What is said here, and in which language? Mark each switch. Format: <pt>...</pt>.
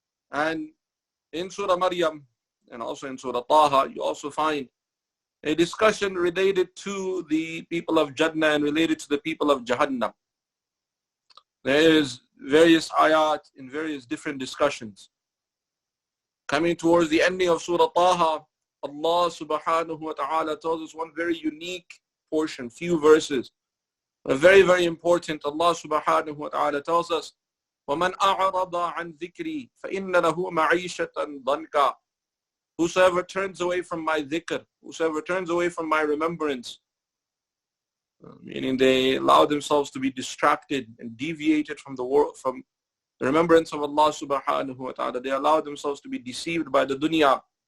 <en>And in Surah Maryam, and also in Surah Taha, you also find a discussion related to the people of Jannah and related to the people of Jahannam. There is various ayat in various different discussions. Coming towards the ending of Surah Taha, Allah subhanahu wa ta'ala tells us one very unique portion, few verses. Very, very important. Allah subhanahu wa ta'ala tells us,</en> <ar>وَمَنْ أَعْرَضَ عَنْ ذِكْرِي فَإِنَّ لَهُ مَعِيشَةً ضَنْكَ.</ar> <en>Whosoever turns away from my dhikr, whosoever turns away from my remembrance, meaning they allow themselves to be distracted and deviated from the world, from the remembrance of Allah subhanahu wa ta'ala. They allow themselves to be deceived by the dunya.</en>